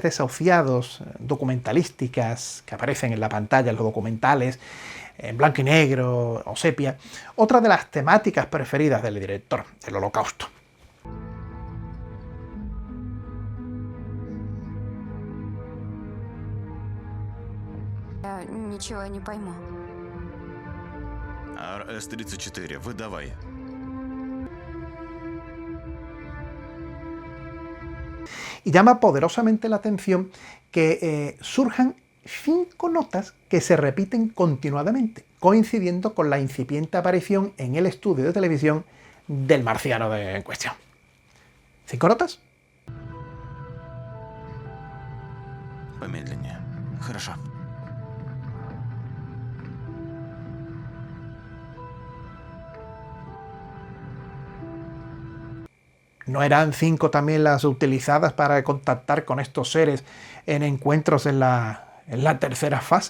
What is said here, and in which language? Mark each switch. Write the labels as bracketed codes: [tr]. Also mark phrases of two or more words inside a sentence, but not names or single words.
[es] desahuciados, documentalísticas, que aparecen en la pantalla, los documentales, en blanco y negro o sepia, otra de las temáticas preferidas del director, el Holocausto. [ru] Я ничего не пойму. РС-34, выдавай. [es] Y llama poderosamente la atención que surjan 5 notas que se repiten continuadamente, coincidiendo con la incipiente aparición en el estudio de televisión del marciano en cuestión. 5 notas. [ru] помедленнее. Хорошо. [es] ¿No eran 5 también las utilizadas para contactar con estos seres en encuentros en la tercera fase?